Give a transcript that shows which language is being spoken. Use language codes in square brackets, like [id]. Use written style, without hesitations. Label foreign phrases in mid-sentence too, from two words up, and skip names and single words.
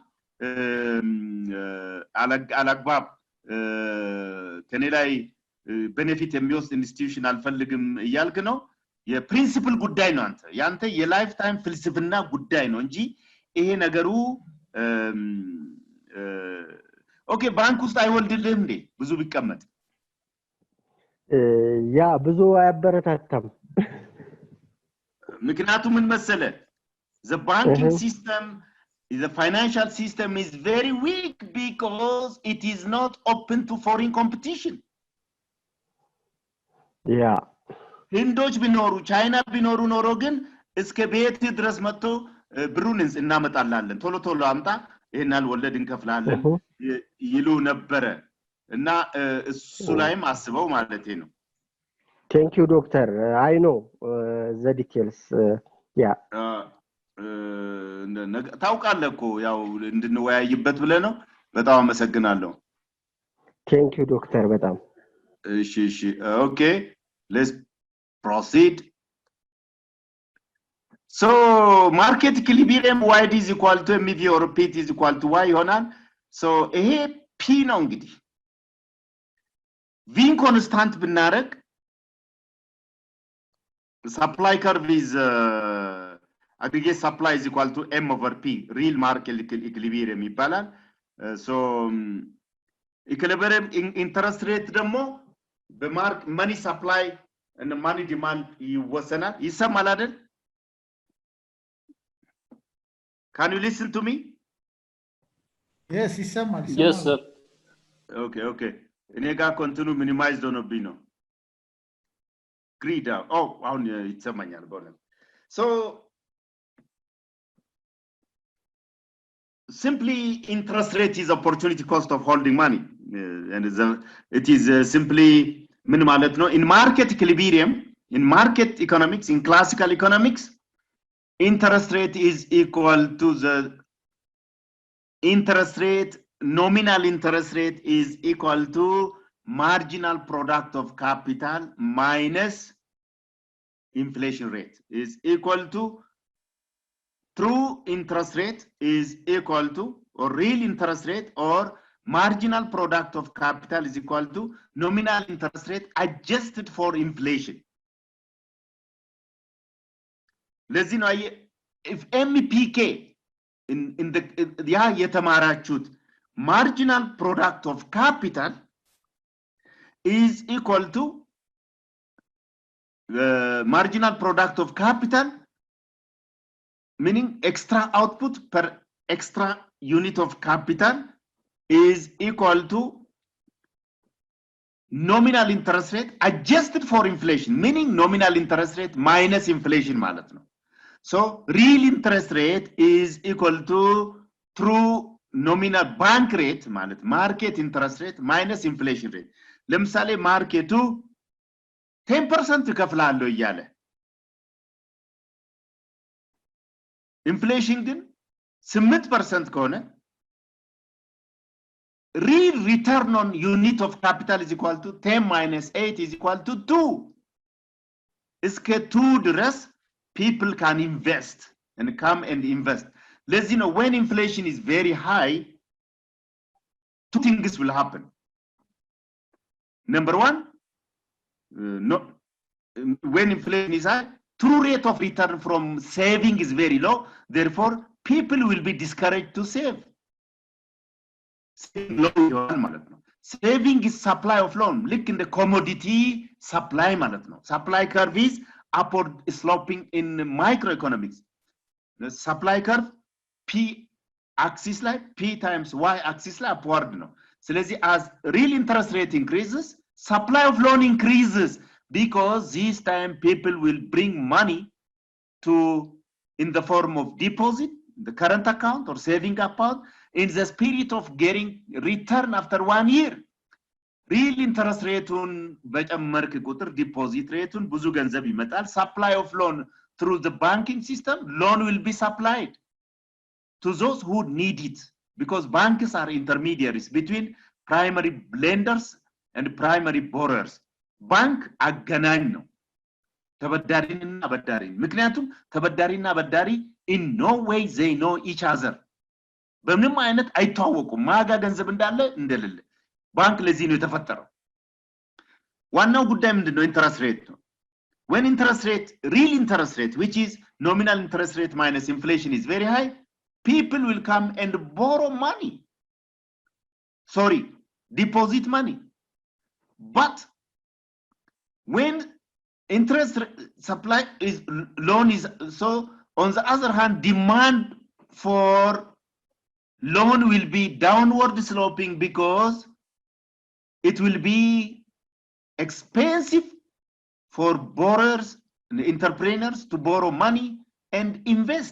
[am] አላግባብ ከኔ ላይ ቤኔፊት የሚወስድ ኢንስቲትዩሽን አልፈልግም ይያልክ ነው የፕሪንሲፕል ጉዳይ ነው አንተ ያንተ የላይፍ ታይም ፍልስፍና ጉዳይ ነው እንጂ ይሄ ነገሩ ኦኬ ባንክ ውስጥ አይወልድልህም እንዴ ብዙ ቢቀመጥ ያ ብዙ አያበረታታም ምክንያቱም ምን መሰለ [en] the banking system the financial system is very weak because it is not open to foreign competition [am] ያ ህንዶች ቢኖሩ ቻይና ቢኖሩ ኖሮ ግን እስከ ቤት ድረስ መጥቶ ብሩን እናመጣላለን ቶሎ አምጣ ይሄናል ወለድ እንከፍላለን ይሉ ነበር እና እሱ ላይም አስበው ማለቴ ነው [en] Thank you doctor I know the details yeah [am] ታውቃለህ እኮ ያው እንድንወያይበት ብለ ነው በጣም አመሰግናለሁ [en] Thank you doctor በጣም እሺ okay let's proceed so market equilibrium y is equal to mv or p is equal to y ይሆናል so [am] ይሄ p ነው እንግዲህ [en] v constant ብናረግ supply curve is aggregate supply is equal to m over p real market equilibrium ይባላል so equilibrium interest rate [am] ደግሞ በማርክ [en] money supply and money demand [am] ይወሰናል ይሰማል አይደል [en] Can you listen to me Yes ይሰማል Yes sir Okay [am] እኔ ጋር [en] continue minimized [am] ሆነብኝ ነው [en] Greed [am] አሁን ይሰማኛል በእውነት [en] So simply interest rate is opportunity cost of holding money and it is simply [am] ምን ማለት ነው [en] in market equilibrium in market economics in classical economics interest rate is equal to the interest rate nominal interest rate is equal to marginal product of capital minus inflation rate is equal to true interest rate is equal to or real interest rate or marginal product of capital is equal to nominal interest rate adjusted for inflation. [am] ለዚህ ነው [en] if MPK in the [am] ያ የተማራችሁት [en] marginal product of capital is equal to marginal product of capital, meaning extra output per extra unit of capital is equal to nominal interest rate adjusted for inflation, meaning nominal interest rate minus inflation [am] ማለት ነው. [en] So real interest rate is equal to true nominal bank rate ማለት market interest rate minus inflation rate. [am] ለምሳሌ ማርኬቱ 10% ከፍላለሁ እያለ ኢንፍሌሽን ግን 8% ከሆነ [en] real return on unit of capital is equal to 10 minus 8 is equal to 2. [am] እስከ 2 ድረስ [en] people can invest and come and invest. Let's you know when inflation is very high, two things will happen. Number one, when inflation is high, true rate of return from saving is very low. Therefore, people will be discouraged to save. Saving is supply of loan. Look in the commodity supply [am] ማለት ነው. [en] Supply curve is upward sloping in microeconomics. The supply curve P axis like P times Y axis like upward ነው. ስለዚህ as real interest rate increases, supply of loan increases because this time people will bring money to in the form of deposit, the current account or saving account, in the spirit of getting return after 1 year. Real interest rate on [am] በጨመርክ ቁጥር [en] deposit rate on [am] ብዙ ገንዘብ ይመጣል. [en] Supply of loan through the banking system, loan will be supplied to those who need it, because banks are intermediaries between primary lenders and primary borrowers. [am] Bank አገናኝ ነው ተበዳሪና አበዳሪ። ምክንያቱም ተበዳሪና አበዳሪ [en] in no way they know each other. [am] በምንም አይነት አይተዋወቁም ማጋ ገንዘብ እንዳለ እንደሌለ። ባንክ ለዚህ ነው የተፈጠረው። ዋናው ጉዳይ ምንድነው? [en] interest rate ነው። when interest rate, real interest rate, which is nominal interest rate minus inflation, is very high, people will come and borrow money. Sorry, deposit money. But when interest supply is loan is so, on the other hand, demand for loan will be downward sloping because it will be expensive for borrowers and entrepreneurs to borrow money and invest.